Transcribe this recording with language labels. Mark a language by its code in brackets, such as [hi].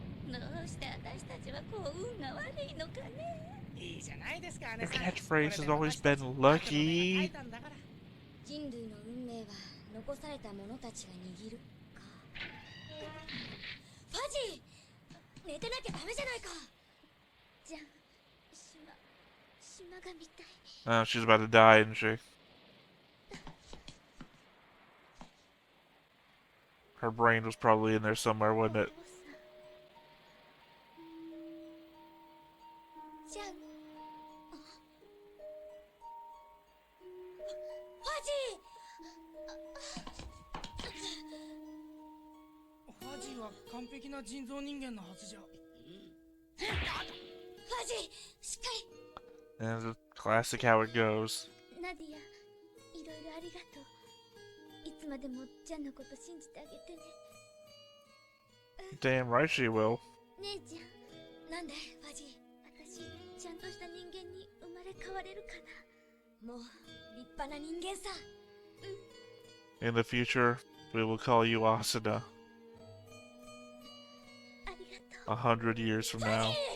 [ja] どうして私たちはこう運が悪いのかね。いいじゃないですか、 [en] Your catchphrase has always been lucky. [ja] 人類の運命は残された者たちが握るか。ファジー、寝てなきゃダメじゃないか。じゃん、島が見たい。 [en] Oh, she's about to die, isn't she? Her brain was probably in there somewhere, wasn't it? [ja] じゃん。ファジー。ファジーは完璧な人造人間のはずじゃ。ファジー、しっかり。 [en] And it's classic how it goes. [ja] ナディア、いろいろありがとう。いつまでもジャンのこと信じてあげてね。 [en] Damn right she will. [ja] 姉ちゃん、なんでファジー。私、ちゃんとした人間に生まれ変われるかな。もう立派な人間さ。 [en] In the future, we will call you Asuna. [ja] ありがとう。 [en] 100 years from now.